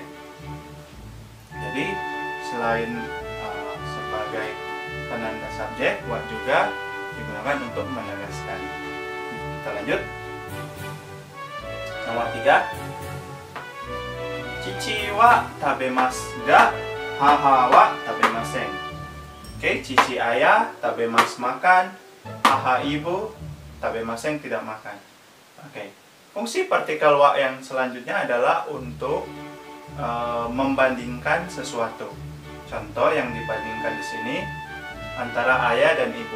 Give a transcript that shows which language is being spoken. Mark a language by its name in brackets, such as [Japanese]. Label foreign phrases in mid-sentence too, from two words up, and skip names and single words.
[Indonesian] Jadi selain sebagai penanda subjek, wa juga digunakan untuk menegaskan. Kita lanjut. Nomor 3. [Japanese] 父は食べますが母は食べません. [Indonesian] Oke, cici ayah tabemasu makan, haha ibu tabemasen tidak makan. Oke. Fungsi partikel wa yang selanjutnya adalah untuk membandingkan sesuatu. Contoh yang dibandingkan di sini antara ayah dan ibu.